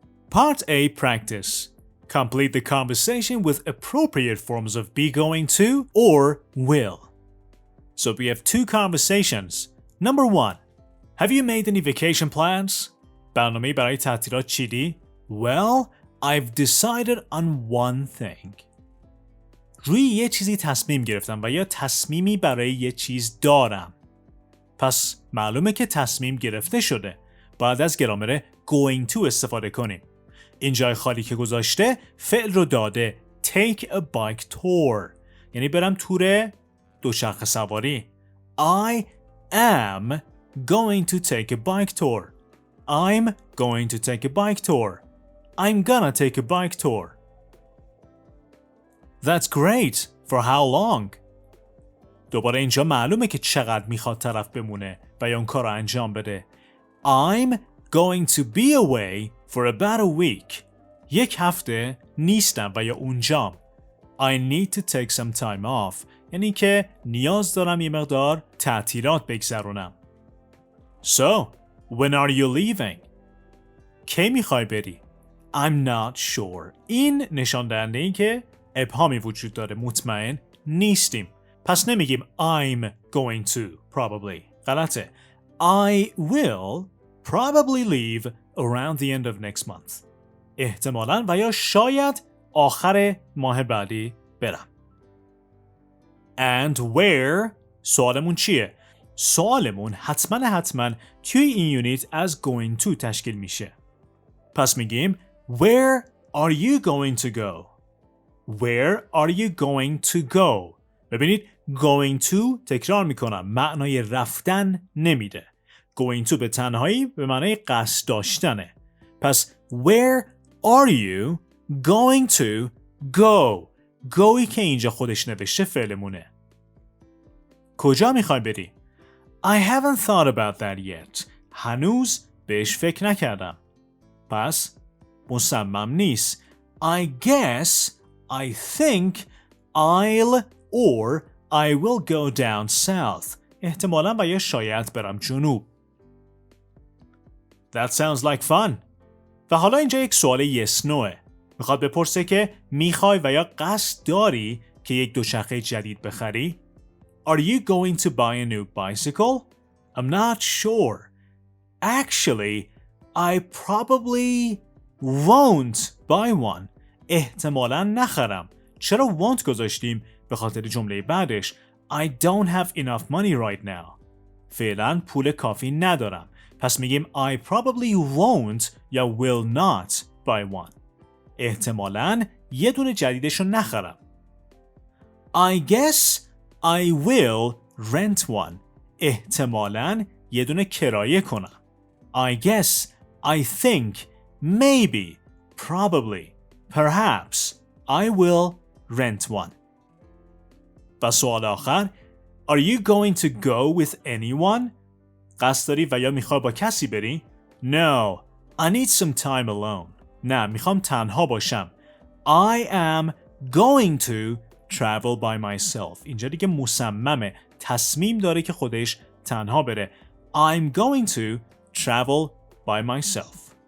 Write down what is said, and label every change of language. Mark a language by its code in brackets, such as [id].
[en] Part A, practice. Complete the conversation with appropriate forms of be going to or will. So we have two conversations. Number 1. Have you made any vacation plans? [fa] برنامه برای تعطیلات چیدی؟ [en] Well, I've decided on one thing. [fa] روی یه چیزی تصمیم گرفتم و یا تصمیمی برای یه چیز دارم. پس معلومه که تصمیم گرفته شده. باید از گرامر going to استفاده کنیم. این جای خالی که گذاشته فعل رو داده. [en] Take a bike tour. [fa] یعنی برم تور دوچرخه سواری. [en] I am going to take a bike tour. I'm going to take a bike tour. I'm gonna take a bike tour. That's great. For how long? [fa] دوباره اینجا معلومه که چقدر میخواد طرف بمونه و یا اون کار رو انجام بده. [en] I'm going to be away for about a week. [fa] یک هفته نیستم و یا اونجام. [en] I need to take some time off. [fa] یعنی که نیاز دارم یه مقدار تعطیلات بگذرونم. [en] So, when are you leaving? [fa] کی میخوای بری؟ [en] I'm not sure. [fa] این نشان دهنده این که ابهامی وجود داره. مطمئن نیستیم. پس نمیگیم [en] I'm going to probably. [fa] غلطه. [en] I will probably leave around the end of next month. [fa] احتمالاً و یا شاید آخر ماه بعدی برم. [en] And where؟ [fa] سوالمون چیه؟ سوالمون حتما توی این یونیت از going to تشکیل میشه. پس میگیم [en] Where are you going to go? Where are you going to go? [fa] ببینید going to تکرار میکنم معنای رفتن نمیده. Going to به تنهایی به معنای قصد داشتنه. [en] پس where are you going to go? [fa] goی که اینجا خودش نوشته فعلمونه. کجا میخوای بری؟ [en] I haven't thought about that yet. [fa] هنوز بهش فکر نکردم. پس مصمم نیست. [en] I guess, I think, I'll or I will go down south. [fa] احتمالاً و یا شاید برم جنوب. [en] That sounds like fun. [fa] و حالا اینجا یک سوال yes no'ه. میخواد بپرسه که میخوای و یا قصد داری که یک دوچرخه جدید بخری؟ [en] Are you going to buy a new bicycle? I'm not sure. Actually, I probably won't buy one. [fa] احتمالاً نخرم. چرا won't گذاشتیم؟ به خاطر جمله بعدش [en] I don't have enough money right now. [fa] فعلاً پول کافی ندارم. پس میگیم [en] I probably won't یا will not buy one. [fa] احتمالاً یه دونه جدیدشو نخرم. [en] I guess I will rent one. [fa] احتمالاً یه دونه کرایه کنم. [en] I guess, I think, maybe, probably, perhaps, I will rent one. [fa] و سوال آخر [en] Are you going to go with anyone? [fa] قصد داری و یا میخوای با کسی بری؟ [en] No, I need some time alone. [fa] نه، میخوام تنها باشم. [en] I am going to travel by myself. [fa] اینجا دیگه مصممه. تصمیم داره که خودش تنها بره. [en] I'm going to travel by myself.